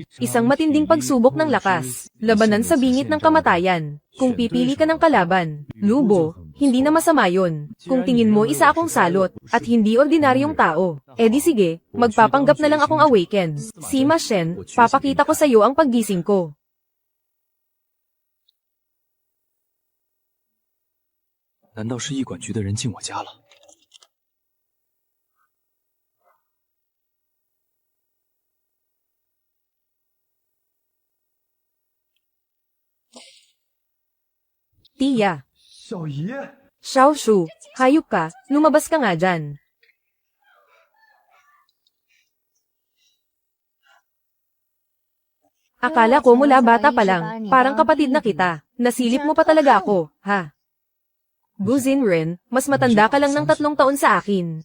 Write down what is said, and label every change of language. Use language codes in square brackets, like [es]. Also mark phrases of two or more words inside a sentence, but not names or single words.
[tl] Isang matinding pagsubok ng lakas. Labanan sa bingit ng kamatayan. Kung pipili ka ng kalaban, lubo, hindi na masama yun. Kung tingin mo isa akong salot, at hindi ordinaryong tao, edi sige, magpapanggap na lang akong awakened. Sima Shen, papakita ko sa'yo ang paggising ko. [zh] 难道是医管局的人进我家了？ [tl] Tia. [zh] 小姨， [tl] Xiao Shu, hayop ka, lumabas ka nga dyan. Akala ko mula bata pa lang, parang kapatid na kita. Nasilip mo pa talaga ako, ha? Guzin Ren, mas matanda ka lang ng 3 taon sa akin.